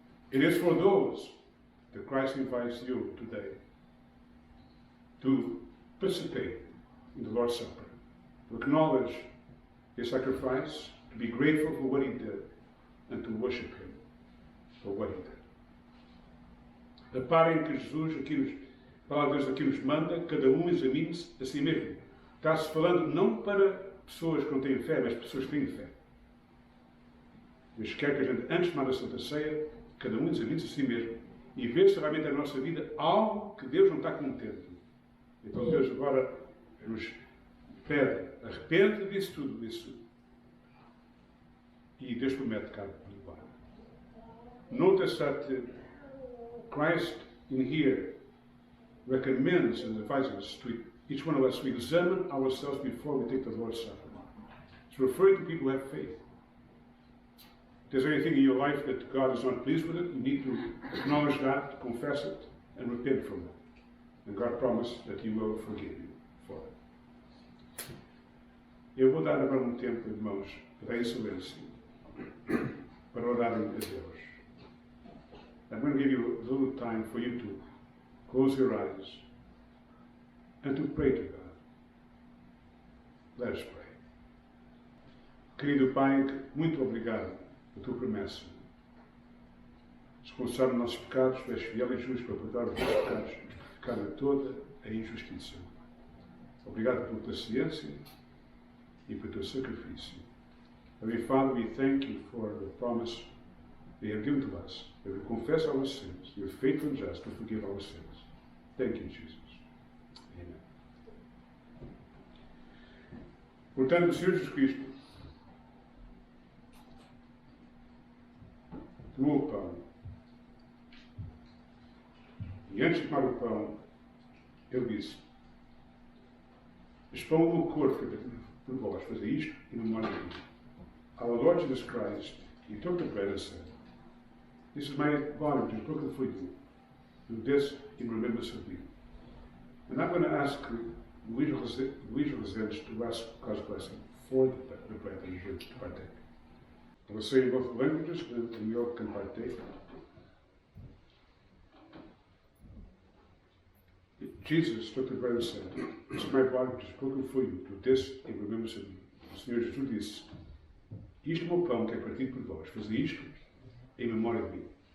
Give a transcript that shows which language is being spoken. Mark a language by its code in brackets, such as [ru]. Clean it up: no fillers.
[en] It is for those that Christ invites you today to participate in the Lord's Supper, to acknowledge his sacrifice, to be grateful for what he did, and to worship him for what he did. [pt] Reparem que Jesus, a palavra de Deus aqui nos manda, cada um examine-se a si mesmo. Está-se falando não para pessoas que não têm fé, mas pessoas que têm fé. Mas quer que a gente, antes de tomar a Santa Ceia, cada um examine-se a si mesmo e vê se realmente é na nossa vida algo que Deus não está contente. Então Deus agora nos pede, arrepende disso tudo, e Deus promete cá perdoar. [en] Notice that Christ in here recommends and advises to each one of us to examine ourselves before we take the Lord's Supper. It's referring to people who have faith. If there's anything in your life that God is not pleased with it, you need to acknowledge that, confess it, and repent from it. And God promised that He will forgive you for it. [pt] Eu vou dar agora tempo, irmãos, para em silêncio, para orarem a Deus. [en] I'm going to give you a little time for you to close your eyes and to pray to God. Let us pray. [pt] Querido Pai, muito obrigado pela tua promessa. Se confessarmos nossos pecados, tu és fiel e justo para perdoar os nossos pecados e justificar de toda a injustiça. Obrigado pela tua ciência e pelo teu sacrifício. [en] Heavenly Father, we thank you for the promise that you have given to us, that we confess our sins. You are faithful and just to forgive our sins. Thank you, Jesus. Amen. [pt] Portanto, o Senhor Jesus Cristo tomou o pão. E antes de tomar o pão, ele disse: este pão é o meu corpo, que é por vós, fazer isto em memória de mim. [en] Our Lord Jesus Christ, he took the bread and said, this is my body which is broken for you. Do this in remembrance of me. And I'm going to ask Luís Rezendes to ask God's blessing for the bread that you're to partake. I will say in both languages, and we all can partake. Jesus took the bread and said, this is my body which is broken for you. Do this in remembrance of me. [pt] O Senhor Jesus disse, isto é o meu pão que é partido por vós. Fazei isto em memória de mim.